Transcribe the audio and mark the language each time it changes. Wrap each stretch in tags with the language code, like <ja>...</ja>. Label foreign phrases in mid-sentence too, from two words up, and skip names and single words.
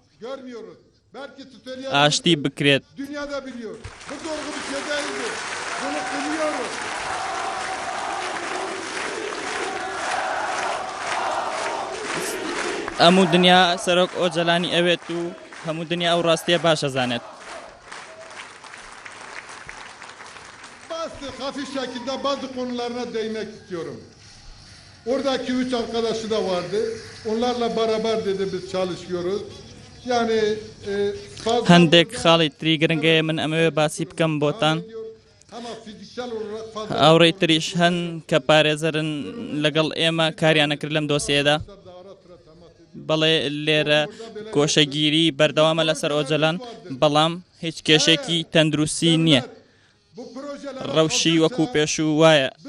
<ckb>ئاشتی بکرێت هەموو دنیا سەرۆک ئۆجەلانی ئەوێت و هەموو دنیا ئەو ڕاستیە باشە زانێت</ckb> <tr>hafif şekilde bazı konularına değinmek istiyorum. Oradaki 3 arkadaşı da vardı. Onlarla beraber dedi biz çalışıyoruz. Yani</tr> <ckb>هەندێک خاڵی تری گرنگەیە من ئەمەوێ باسی بکەم بۆتان ئەوڕێی تریش هەن کە پارێزەرن لەگەڵ ئێمە کاریانە کرد لەم دۆسیەدا بەڵێ لێرە گۆشەگیری بەردەوامە لەسەر ئۆجەلان بەڵام هیچ کێشێکی تەندروستی نییە ڕەوشی وەکو پێشوو وایە</ckb>